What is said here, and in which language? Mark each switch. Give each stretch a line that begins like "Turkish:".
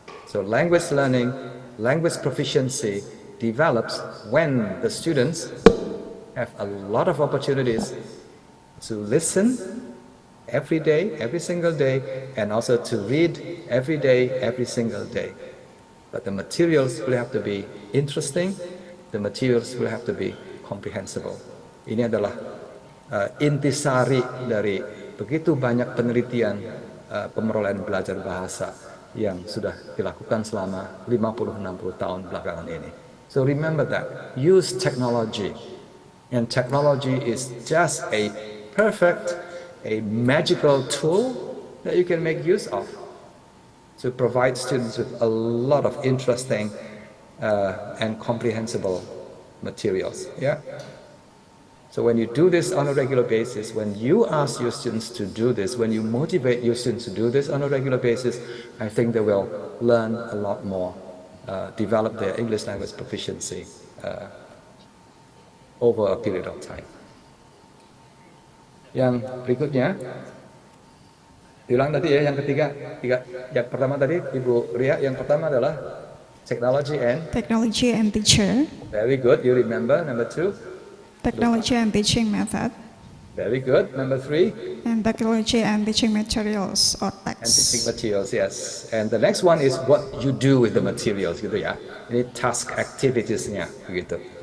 English: So language learning, language proficiency develops when the students have a lot of opportunities to listen every day, every single day, and also to read every day, every single day. But the materials will have to be interesting, the materials will have to be comprehensible.
Indonesian: Ini adalah intisari dari begitu banyak penelitian pemerolehan belajar bahasa yang sudah dilakukan selama 50-60 tahun belakangan ini.
English: So remember that, use technology, and technology is just a perfect, a magical tool that you can make use of to provide students with a lot of interesting and comprehensible materials. Yeah? So when you do this on a regular basis, when you ask your students to do this, when you motivate your students to do this on a regular basis, I think they will learn a lot more. Develop their English language proficiency over a period of time.
Indonesian: Yang berikutnya, diulang tadi ya, yang ketiga. Yang pertama tadi, Ibu Ria, yang pertama adalah
English: technology and teacher. Very good, you remember. Number 2? Technology and teaching method. Very good. Number 3? And technology and teaching materials or text. And teaching materials, yes. And the next one is what you do with the materials,
Indonesian: gitu ya. Ini task activities-nya, begitu.